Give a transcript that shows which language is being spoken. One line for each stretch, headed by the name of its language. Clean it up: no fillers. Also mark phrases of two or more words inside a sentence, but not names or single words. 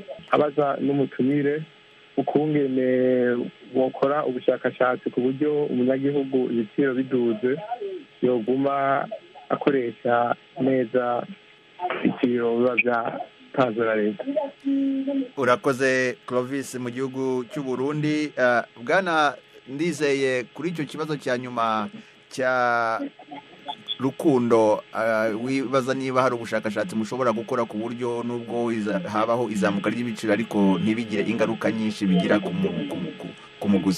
Rundi: abaza n'umutumire ukungene bokora ubushakashatsi ku buryo umunyagihugu ibiciro biduze yoguma akoresha neza ibiciro biba byatanzwe na leta.
Kinyarwanda: Urakoze Clovis mu gihugu cy'u Burundi. Bwana Ndizeye, kuri icyo kibazo cya nyuma cya Rukundo, wibaza niba hari ubushakashatsi mushobora gukora ku buryo nubwo habaho izamuka ry'ibiciro ariko ntibigire ingaruka nyinshi bigira ku muguzi?